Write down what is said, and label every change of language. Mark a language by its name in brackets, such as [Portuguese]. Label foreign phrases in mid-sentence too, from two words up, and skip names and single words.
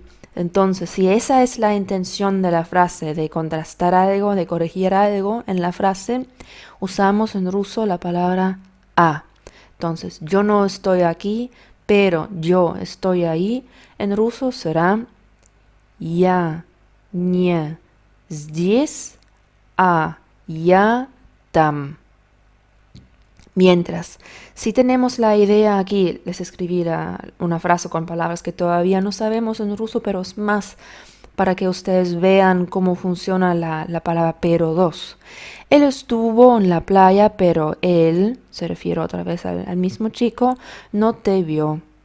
[Spanish] Entonces, si esa es la intención de la frase, de contrastar algo, de corregir algo en la frase, usamos en ruso la palabra a. Entonces, yo no estoy aquí, pero yo estoy ahí. En ruso será [Russian] я не здесь, а я там. [Spanish] Mientras, si tenemos la idea aquí, les escribiré una frase con palabras que todavía no sabemos en ruso, pero es más para que ustedes vean cómo funciona la palabra pero 2. Él estuvo en la playa, pero él, se refiere otra vez al mismo chico, no te vio.